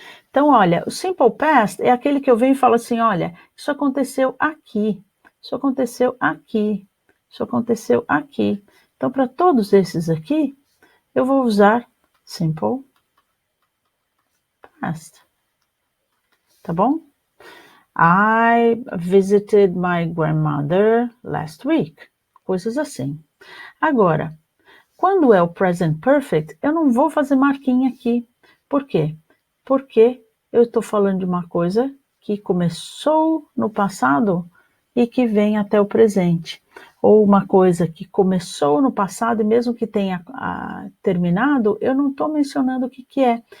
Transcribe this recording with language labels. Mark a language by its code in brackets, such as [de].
[pt] Então, olha, o simple past é aquele que eu venho e falo assim, olha, isso aconteceu aqui, isso aconteceu aqui, isso aconteceu aqui. Então, para todos esses aqui, eu vou usar simple past. Tá bom? [en] I visited my grandmother last week. [pt] Coisas assim. Agora, quando é o present perfect, eu não vou fazer marquinha aqui. Por quê? Porque eu estou falando de uma coisa que começou no passado e que vem até o presente. Ou uma coisa que começou no passado e mesmo que tenha terminado, eu não estou mencionando o que é.